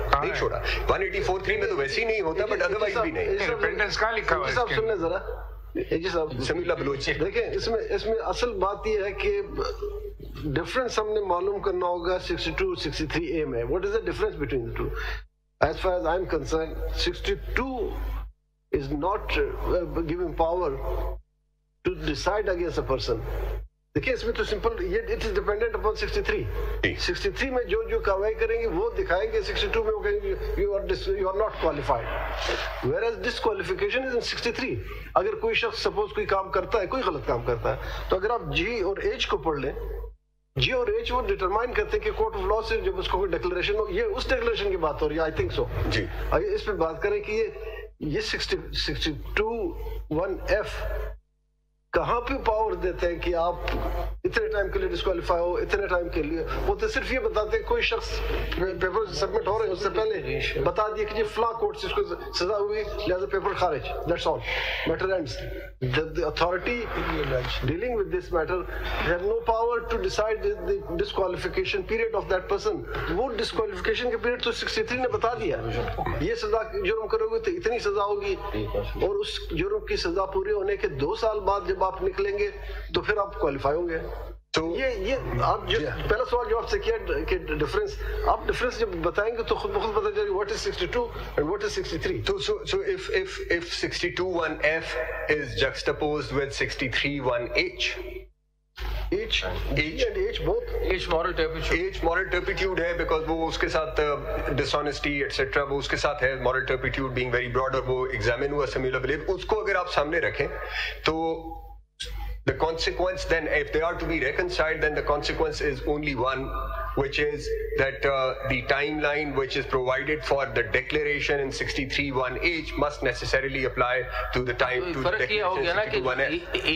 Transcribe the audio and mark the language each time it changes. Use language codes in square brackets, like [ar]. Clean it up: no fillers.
[ur] نہیں چھوڑا 184.3 میں تو ویسے ہی نہیں ہوتا, [en] but otherwise [ur] بھی نہیں. ریپینٹنس کہاں لکھا ہوا ہے؟ صاحب سننے ذرا, جی صاحب سمیع بلوچ دیکھیں اس میں اصل بات یہ ہے کہ ڈفرنس ہم نے معلوم کرنا ہوگا 62 63A میں. [en] What is the difference between the two? As far as I'm concerned, 62 is not giving power to decide against a person. [ur] دیکھیے اس میں تو سمپل یہ [en] it is dependent upon [ur] 63 میں جو کاروائی کریں گے وہ دکھائیں گے, 62 میں وہ کہیں گے [en] You are not qualified, whereas disqualification is in 63. [ur] اگر کوئی شخص سپوز کوئی کام کرتا ہے, کوئی غلط کام کرتا ہے, تو اگر آپ جی اور ایچ کو پڑھ لیں, جی اور ایچ وہ ڈٹرمائن کرتے ہیں کہ کورٹ آف لا سے جب اس کو کوئی ڈکلیریشن ہو, یہ اس ڈکلیریشن کی بات ہو رہی ہے, [en] I think so. [ur] جی اس پہ بات کریں کہ یہ 62(1)(f) کہاں پہ پاور دیتے ہیں کہ آپ اتنے ٹائم کے لیے ڈسکوالیفائی ہو, اتنے ٹائم کے لیے. وہ تو صرف یہ بتاتے ہیں کوئی شخص پیپر سبمٹ ہو رہے ہیں اس سے پہلے بتا دیا کہ یہ فلاں کورٹ سے اس کو سزا ہوئی لہذا پیپر خارج, [en] That's all, matter ends. The authority dealing with this matter have no power to decide the disqualification period of that person. [ur] وہ disqualification کے period تو 63 نے بتا دیا, یہ سزا جرم کرو گے تو اتنی سزا ہوگی, اور اس جرم کی سزا پوری ہونے کے 2 سال بعد جب آپ نکلیں گے تو پھر آپ کوالیفائی ہوں گے. تو یہ آپ جو پہلا سوال جو آپ سے کیا کہ ڈفرنس, آپ ڈفرنس جب بتائیں گے تو خود بخود پتہ چلے گا [en] what is 62 and what is 63. So if 62(1)(f) is juxtaposed with 63(1)(h), H and H both. H moral turpitude. H moral turpitude [ur] ہے [en] because [ur] وہ اس کے ساتھ [en] dishonesty etc. [ur] وہ اس کے ساتھ ہے [en] moral turpitude being very broad, [ur] اور وہ ایگزامن ہوا سمیع بلیف. اس کو اگر آپ سامنے رکھیں تو [en] the consequence then, if they are to be reconciled, then the consequence is only one, which is that the timeline which is provided for the declaration in 63(1)(h) must necessarily apply to the time to the declaration 62(1)(f).